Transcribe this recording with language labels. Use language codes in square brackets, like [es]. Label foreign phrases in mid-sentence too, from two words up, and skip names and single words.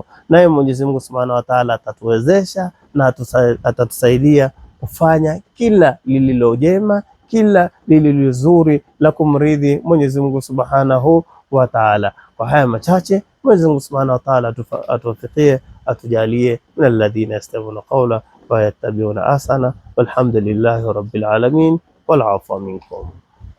[sw] Naye Mwenyezi Mungu [ar] سبحانه وتعالى [sw] atatuwezesha na atatusaidia kufanya kila lililo jema, kila lililo zuri la kumridhi Mwenyezi Mungu [ar] سبحانه وتعالى. [sw] Kwa haya machache, Mwenyezi Mungu [ar] سبحانه وتعالى [sw] atuwafikie, atujalie [ar] من الذين يستمعون القول ويتبعون أحسن والحمد لله رب العالمين والعفو منكم.